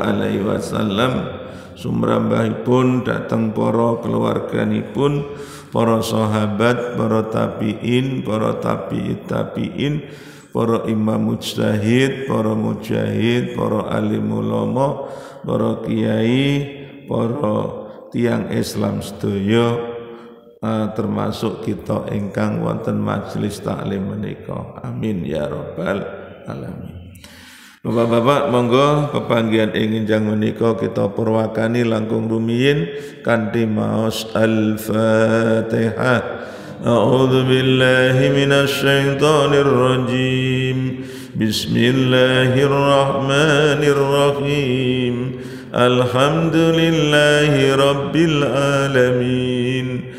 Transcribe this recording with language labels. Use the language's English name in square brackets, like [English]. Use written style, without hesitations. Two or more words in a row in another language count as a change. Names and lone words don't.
[Arabic] عليه وسلم, [Javanese] sumrambahipun dhateng para keluarganipun, para sahabat, para tabi'in, para [Arabic] تابعي التابعين, [Javanese] para imam mujtahid, para mujahid, para alim ulama, para kiai, para tiang Islam sedaya, termasuk kita ingkang wonten majelis taklim menika. [Arabic] آمين يا رب العالمين. [Javanese] Bapak-bapak, monggo pepanggihan ing enjang menika kita purwakani langkung rumiyin kanthi maos Al-Fatihah. [Arabic] أعوذ بالله من الشيطان الرجيم. بسم الله الرحمن الرحيم. الحمد لله رب العالمين.